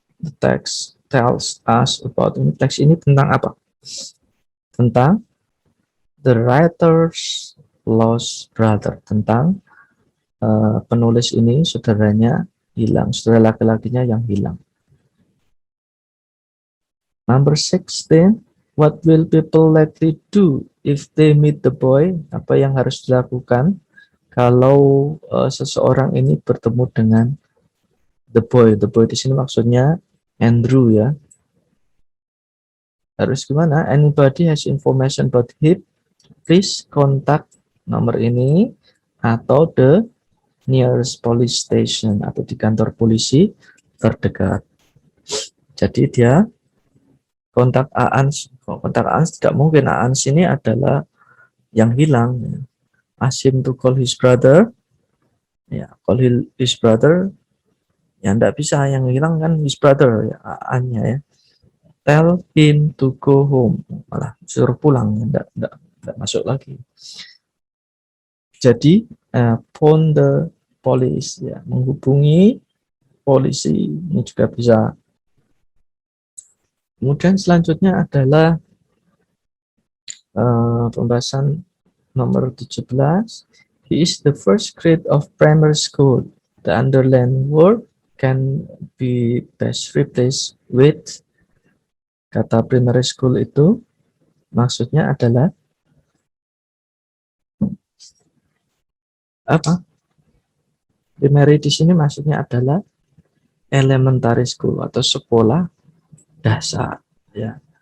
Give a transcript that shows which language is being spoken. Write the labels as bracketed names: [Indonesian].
[English] The text tells us about. [Indonesian] Ini teks ini tentang apa? Tentang [English] the writer's lost brother, [Indonesian] tentang penulis ini saudaranya hilang, saudara laki-lakinya yang hilang. [English] Number 16, what will people likely do if they meet the boy? [Indonesian] Apa yang harus dilakukan kalau seseorang ini bertemu dengan the boy? The boy di sini maksudnya Andrew ya. Harus gimana? [English] Anybody has information about him? [Indonesian] Please contact nomor ini atau [English] the nearest police station [Indonesian] atau di kantor polisi terdekat. Jadi dia kontak Aans tidak mungkin. Aans ini adalah yang hilang. [English] Ask him to call his brother. [Indonesian] Ya, [English] call his brother. [Indonesian] Ya, tidak bisa. Yang hilang kan [English] his brother [Indonesian] ya, Aannya ya. [English] Tell him to go home. [Indonesian] Malah suruh pulang, tidak masuk lagi. Jadi [English] phone the police [Indonesian] ya, menghubungi polisi ini juga bisa. Kemudian selanjutnya adalah pembahasan nomor 17. [English] He is the first grade of primary school. The underlined word can be best replaced with. [Indonesian] Kata primary school itu maksudnya adalah apa? Primary di sini maksudnya adalah elementary school atau sekolah dasar ya.